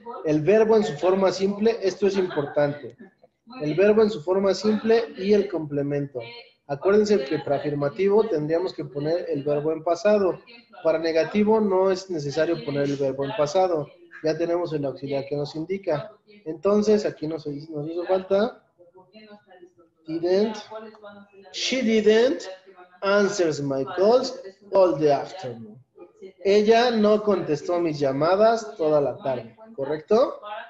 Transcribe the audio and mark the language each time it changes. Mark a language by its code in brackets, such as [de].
[es] El verbo en su forma simple, esto es importante. El verbo en su forma simple y el complemento. Acuérdense que para afirmativo tendríamos que poner el verbo en pasado. Para negativo no es necesario poner el verbo en pasado. Ya tenemos el auxiliar que nos indica. Entonces, aquí nos hizo falta. [en] Didn't. She didn't answer my calls all the afternoon. [es] Ella no contestó mis llamadas toda la tarde. ¿Correcto?